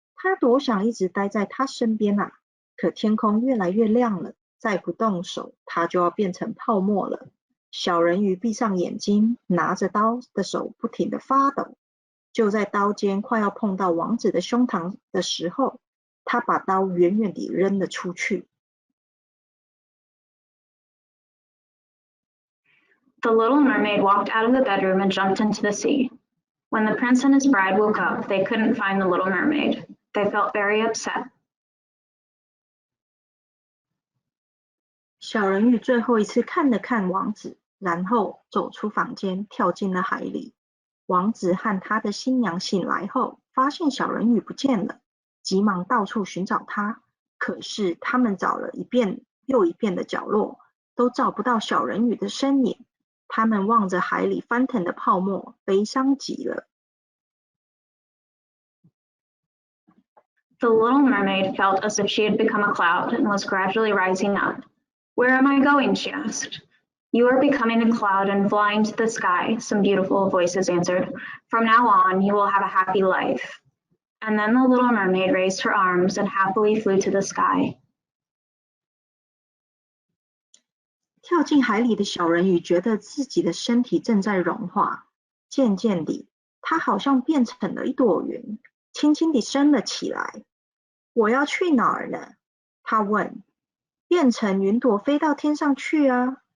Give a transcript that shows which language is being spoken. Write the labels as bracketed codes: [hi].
[zh] 他多想一直待在他身边啊！可天空越来越亮了，再不动手，他就要变成泡沫了。小人鱼闭上眼睛，拿着刀的手不停地发抖。就在刀尖快要碰到王子的胸膛的时候，他把刀远远地扔了出去。 [en] The little mermaid walked out of the bedroom and jumped into the sea. When the prince and his bride woke up, they couldn't find the little mermaid. They felt very upset. [zh] 小人鱼最后一次看了看王子，然后走出房间，跳进了海里。王子和他的新娘醒来后，发现小人鱼不见了，急忙到处寻找他。可是他们找了一遍又一遍的角落，都找不到小人鱼的身影。他们望着海里翻腾的泡沫，悲伤极了。 [en] The little mermaid felt as if she had become a cloud and was gradually rising up. Where am I going? She asked. You are becoming a cloud and flying to the sky, some beautiful voices answered. From now on, you will have a happy life. And then the little mermaid raised her arms and happily flew to the sky. [zh] 跳进海里的小人鱼觉得自己的身体正在融化，渐渐地，它好像变成了一朵云，轻轻地升了起来。我要去哪儿呢？他问。变成云朵飞到天上去啊！